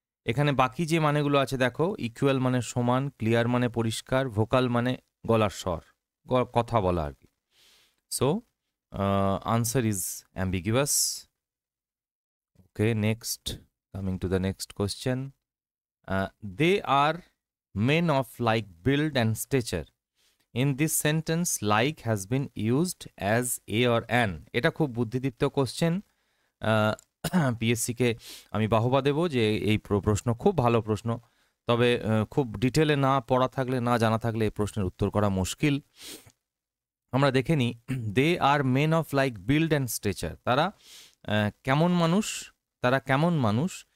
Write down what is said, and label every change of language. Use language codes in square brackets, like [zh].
[bn] এখানে বাকি যে মানেগুলো আছে দেখো, ইকুয়াল মানে সমান, ক্লিয়ার মানে পরিষ্কার, ভোকাল মানে গলার স্বর, কথা বলা আর কি। [en] So answer is ambiguous. Okay, next, coming to the next question, they are men of like build and stature. In this sentence, like has been used as a or an. [bn] এটা খুব বুদ্ধিদীপ্ত question. পিএসসিকে আমি বাহবা দেব যে এই প্রশ্ন খুব ভালো প্রশ্ন, তবে খুব ডিটেলে না পড়া থাকলে, না জানা থাকলে এই প্রশ্নের উত্তর করা মুশকিল। আমরা দেখে নিই, [en] They are men of like build and stature. [bn] তারা কেমন মানুষ? তারা কেমন মানুষ?